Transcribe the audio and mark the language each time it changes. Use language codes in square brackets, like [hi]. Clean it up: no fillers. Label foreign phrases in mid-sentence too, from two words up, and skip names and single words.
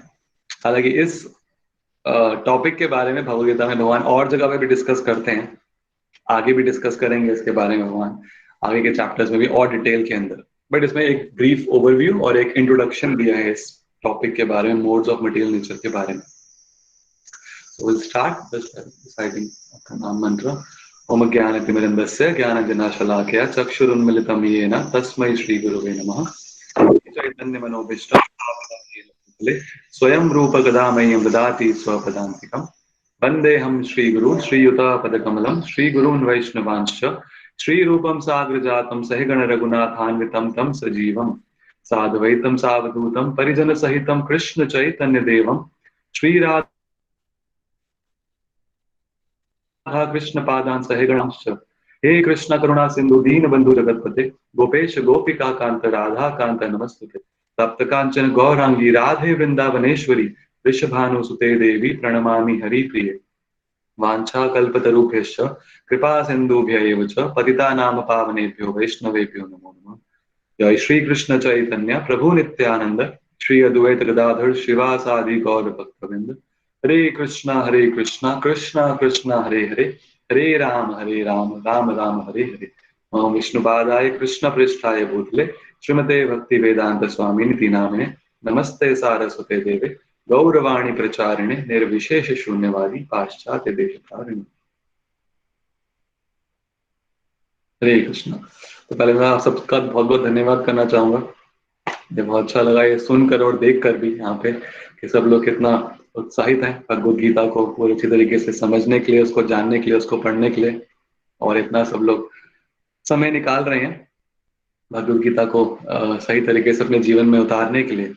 [hi] हालांकि इस टॉपिक के बारे में भगवद गीता में भगवान और जगह पे भी डिस्कस करते हैं, आगे भी डिस्कस करेंगे इसके बारे में भगवान आगे के चैप्टर्स में भी और डिटेल के अंदर। बट इसमें एक [en] brief overview [hi] और एक इंट्रोडक्शन दिया है इस टॉपिक के बारे में, [en] modes of material nature [hi] के बारे में। [en] So we'll start just reciting the [sa] नाम मंत्र। ओम ज्ञानतिमिरन्दस्य ज्ञानजनाशलाकया चक्षुरुन्मिलितं येन तस्मै श्रीगुरुवे नमः। चैतन्यमनोभीष्टं स्वयं रूप गदा मह्यं ददाति स्वपदान्तिकम्। वन्देऽहं श्रीगुरुं श्रीयुतापदकमलं श्रीगुरून् वैष्णवांश्च श्रीरूपं साग्रजातं सहिगण रघुनाथान्वितं तं सजीवं साद्वैतं सावधूतं परिजनसहितं कृष्ण चैतन्य देवं श्रीराधा कृष्ण पादान् सहिगणांश्च। हे कृष्ण करुणा सिंधु दीन बंधु जगतपते गोपेश गोपिका कांत राधा कांत नमस्तुते। तप्त कांचन गौरांगी राधे वृंदावनेश्वरी वृषभानुसुते देवी प्रणमामि हरिप्रिये। वाञ्छाकल्पतरुभ्यश्च कृपा सिन्धुभ्य एव च पतितानां पावनेभ्यो वैष्णवेभ्यो नमो नमः। जय श्री कृष्ण चैतन्य प्रभु नित्यानंद श्री अद्वैत गदाधर शिवासादि गौर भक्तवृंद हरे कृष्णा कृष्णा कृष्णा हरे हरे राम राम राम हरे हरे। ओम विष्णुपादाय कृष्ण पृष्ठाय भूतले श्रीमते भक्ति वेदांत स्वामिनिति नामिने नमस्ते सारस्वते देवे गौरवाणी प्रचारिणे निर्विशेष शून्यवादी पाश्चात्य देशतारिणे। [hi] हरे कृष्णा। तो पहले मैं आप सबका बहुत बहुत धन्यवाद करना चाहूंगा। मुझे बहुत अच्छा लगा ये सुनकर और देखकर भी यहाँ पे कि सब लोग कितना उत्साहित हैं भगवत गीता को पूरी अच्छी तरीके से समझने के लिए, उसको जानने के लिए, उसको पढ़ने के लिए, और इतना सब लोग समय निकाल रहे हैं भगवत गीता को सही तरीके से अपने जीवन में उतारने के लिए।